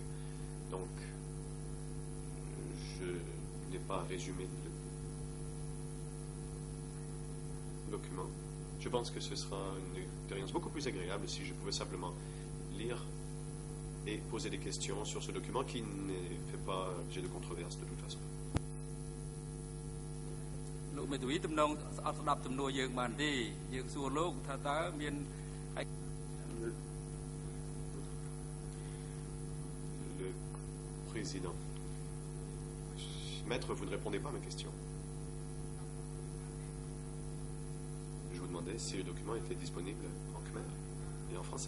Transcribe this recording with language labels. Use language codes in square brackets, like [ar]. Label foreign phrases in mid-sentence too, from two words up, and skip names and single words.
[fr] Donc, je n'ai pas résumé le document. Je pense que ce sera une expérience beaucoup plus agréable si je pouvais simplement lire et poser des questions sur ce document qui ne fait pas objet de controverse de toute façon. [km] លោកមេធាវីទំនងអត់ស្ដាប់ចំនួនយើងបានទេយើងសួរលោកថាតើមាន [fr] Le président. Maître, vous ne répondez pas à ma question. Je vous demandais si le document était disponible en khmer et en français.